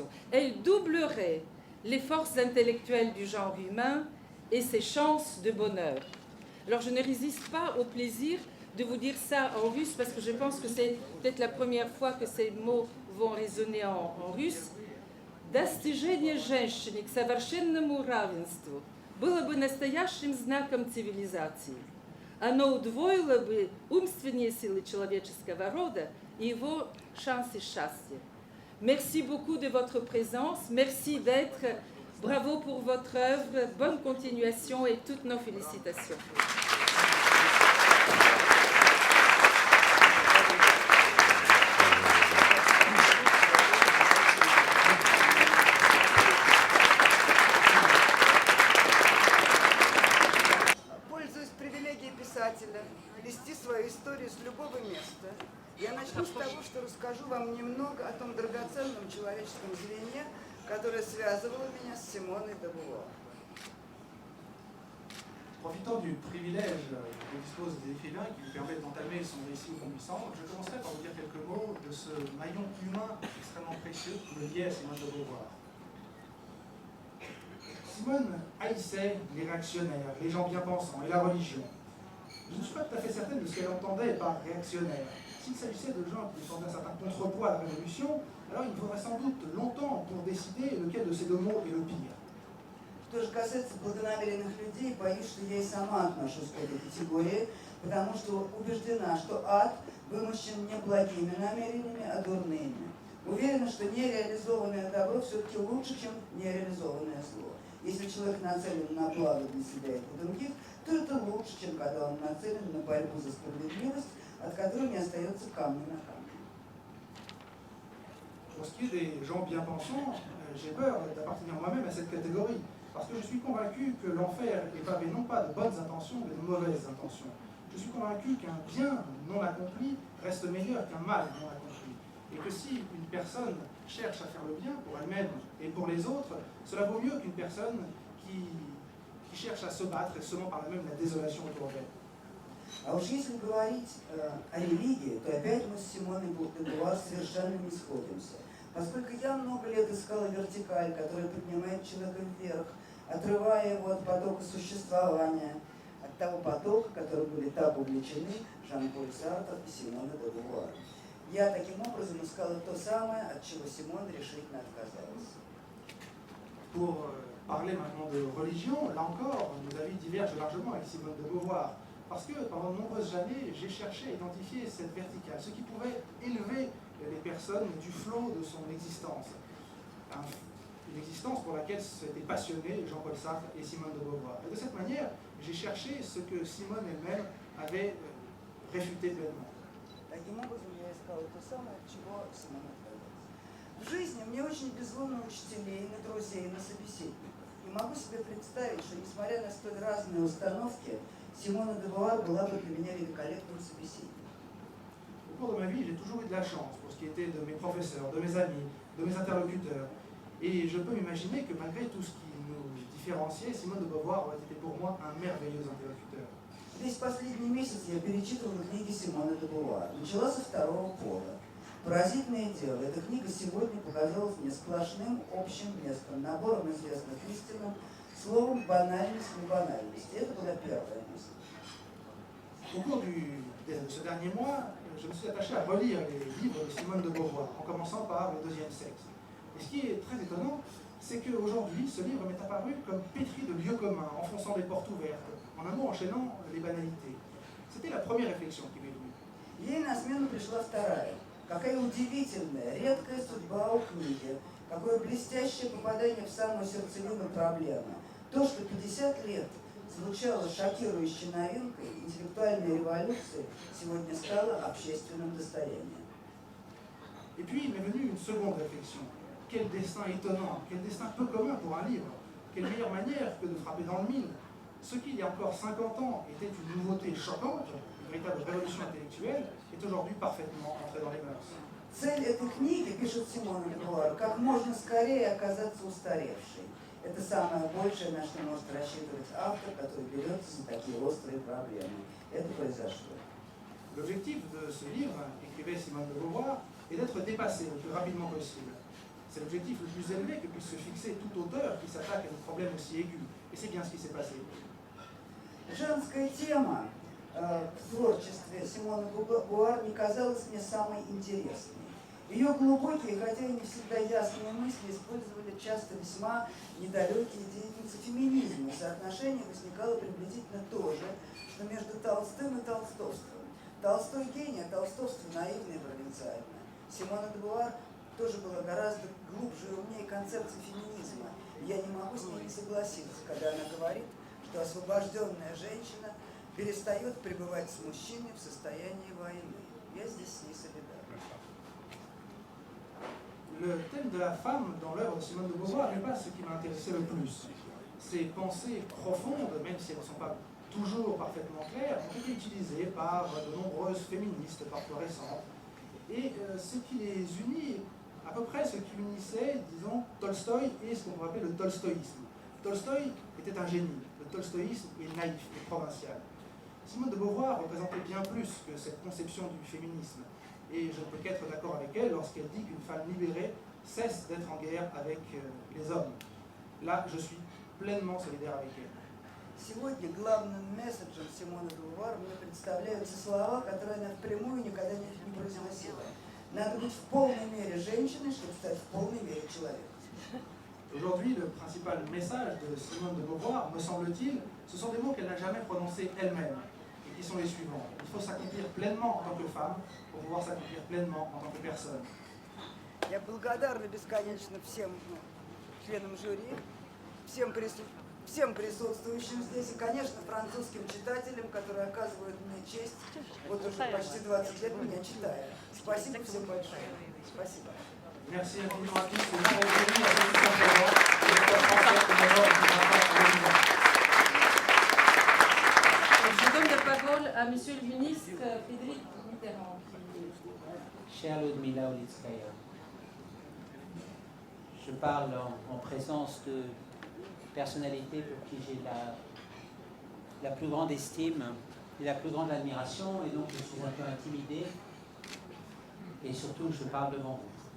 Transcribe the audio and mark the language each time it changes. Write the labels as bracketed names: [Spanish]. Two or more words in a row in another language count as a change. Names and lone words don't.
[French] Elle doublerait les forces intellectuelles du genre humain et ses chances de bonheur. Alors je ne résiste pas au plaisir de vous dire ça en russe parce que je pense que c'est peut-être la première fois que ces mots vont résonner en russe. [Russian] Достижение женщины к совершенному равенству было бы настоящим знаком цивилизации. Оно удвоило бы умственные силы человеческого рода и его шансы счастья. [French] Merci beaucoup de votre présence. Merci d'être. Bravo pour votre œuvre. Bonne continuation et toutes nos félicitations. [Russian] Пользуясь привилегией писателя, вести свою историю с любого места, я начну с того, что расскажу вам немного о том драгоценном человеческом звене, которое связывало меня с Симоной де Бувуар. [French] Profitant du privilège dont disposent des écrivains qui lui permettent d'entamer son récit convaincant, je commencerai par vous dire quelques mots de ce maillon humain extrêmement précieux qui me liait à Simone de Beauvoir. Simone haïssait les réactionnaires, les gens bien pensants et la religion. Je ne suis pas tout à fait certaine de ce qu'elle entendait par réactionnaire. S'il s'agissait de gens qui tendaient un certain contrepoids à la révolution, alors il faudrait sans doute longtemps pour décider lequel de ces deux mots est le pire. [Russian] Что же касается благонамеренных людей, боюсь, что я и сама отношусь к этой категории, потому что убеждена, что ад вымощен не благими намерениями, а дурными. Уверена, что нереализованное добро все-таки лучше, чем нереализованное зло. Если человек нацелен на благо для себя и для других, то это лучше, чем когда он нацелен на борьбу за справедливость, от которой не остается камня на камне. [French] Pour ce qui est des gens bien pensants, j'ai peur d'appartenir moi-même à cette catégorie, parce que je suis convaincu que l'enfer est pavé non pas de bonnes intentions, mais de mauvaises intentions. Je suis convaincu qu'un bien non accompli reste meilleur qu'un mal non accompli. Et que si une personne cherche à faire le bien pour elle-même et pour les autres, cela vaut mieux qu'une personne qui cherche à se battre et semant par là-même la désolation autour d'elle. [Russian] А уж если говорить о религии, то опять мы с Симоной де Бувуар совершенно не сходимся. Поскольку я много лет искала вертикаль, которая поднимает человека вверх, отрывая его от потока существования, от того потока, которым были так увлечены Жан-Поль Сартр и Симона де Бувуар. Я таким образом искала то самое, от чего Симон решительно отказалась. [French] Pour parler maintenant de religion, là encore, nos avis divergent largement avec Simone de Beauvoir. Parce que pendant de nombreuses années, j'ai cherché à identifier cette verticale, ce qui pouvait élever les personnes du flot de son existence. Une existence pour laquelle s'étaient passionnés Jean-Paul Sartre et Simone de Beauvoir. Et de cette manière, j'ai cherché ce que Simone elle-même avait réfuté pleinement. [Russian] Таким образом, я искала то самое, от чего Симон отказалась. В жизни мне очень везло на учителей, на друзей, на собеседников. И могу себе представить, что несмотря на столь разные установки, Simone de Beauvoir была бы для меня великолепным собеседником. [French] Au cours de ma vie, j'ai toujours eu de la chance pour ce qui était de mes professeurs, de mes amis, de mes interlocuteurs. Et je peux m'imaginer que malgré tout ce qui nous différenciait, Simone de Beauvoir aurait été pour moi un merveilleux interlocuteur. [Russian] Весь последний месяц я перечитывала книги Симоны де Бувуар. Начала со второго пола. Поразительное дело, эта книга сегодня показалась мне сплошным общим местом, набором известных истин, словом банальность не банальность. Это была первая мысль. [French] Au cours de ce dernier mois, je me suis attaché à relire les livres de Simone de Beauvoir, en commençant par Le deuxième sexe. Et ce qui est très étonnant, c'est qu'aujourd'hui, ce livre m'est apparu comme pétri de lieux communs, enfonçant des portes ouvertes, en un mot enchaînant les banalités. C'était la première réflexion qui m'est venue. [Russian] Ей на смену пришла вторая. Какая удивительная, редкая судьба у книги. Какое блестящее попадание в самую сердцевину проблемы. То, что 50 лет звучало шокирующей новинкой, интеллектуальной революцией, сегодня стало общественным достоянием. [French] Et puis, il m'est venu une seconde réflexion. Quel destin étonnant, quel destin peu commun pour un livre. Quelle meilleure manière que de frapper dans le mille. Ce qui, il y a encore 50 ans, était une nouveauté choquante, une véritable révolution intellectuelle, est aujourd'hui parfaitement entrée dans les mœurs. [Russian] Цель этой книги, пишет Симона де Бувуар, как можно скорее оказаться устаревшей. Это самое большее, на что может рассчитывать автор, который берется за такие острые проблемы. Это произошло. [French] L'objectif de ce livre, écrivait Simone de Beauvoir, est d'être dépassé le plus rapidement possible. C'est l'objectif le plus élevé que puisse se fixer tout auteur qui s'attaque à des problèmes aussi aigus. Et c'est bien ce qui s'est passé. [Russian] Женская тема в творчестве Симоны де Бувуар не казалась мне самой интересной. И Ее глубокие, хотя и не всегда ясные мысли использовали часто весьма недалекие деятельницы феминизма. Соотношение возникало приблизительно то же, что между Толстым и толстовством. Толстой гений, а толстовство наивно и провинциально. Симона де Бувуар тоже была гораздо глубже и умнее концепции феминизма. Я не могу с ней не согласиться, когда она говорит, что освобожденная женщина перестает пребывать с мужчиной в состоянии войны. Я здесь с ней солидарна. [French] Le thème de la femme dans l'œuvre de Simone de Beauvoir n'est pas ce qui m'a intéressé le plus. Ces pensées profondes, même si elles ne sont pas toujours parfaitement claires, ont été utilisées par de nombreuses féministes, parfois récentes. Et ce qui les unit, à peu près ce qui unissait, disons, Tolstoï et ce qu'on pourrait appeler le tolstoïsme. Tolstoï était un génie, le tolstoïsme est naïf et provincial. Simone de Beauvoir représentait bien plus que cette conception du féminisme. Et je ne peux qu'être d'accord avec elle lorsqu'elle dit qu'une femme libérée cesse d'être en guerre avec les hommes. Là, je suis pleinement solidaire avec elle. [Russian] Сегодня главным месседжем Симоны де Бувуар мне представляются слова, которые она впрямую никогда не произносила. Надо быть в полной мере женщиной, чтобы стать в полной мере человеком. [French] Aujourd'hui, le principal message de Simone de Beauvoir, me semble-t-il, ce sont des mots qu'elle n'a jamais prononcés elle-même, et qui sont les suivants. Il faut s'accomplir pleinement en tant que femme pour pouvoir s'accomplir pleinement en tant que personne. [Russian] Я благодарна бесконечно всем членам жюри, всем присутствующим здесь и, конечно, французским читателям, которые оказывают мне честь, вот уже почти 20 лет меня читая. Спасибо всем большое. Спасибо. [French] Merci infiniment à tous et à Je donne la parole à Monsieur le ministre Frédéric Mitterrand. Chère Ludmila Ulitskaya, je parle en présence de personnalités pour qui j'ai la plus grande estime et la plus grande admiration, et donc je suis un peu intimidé, et surtout je parle devant vous.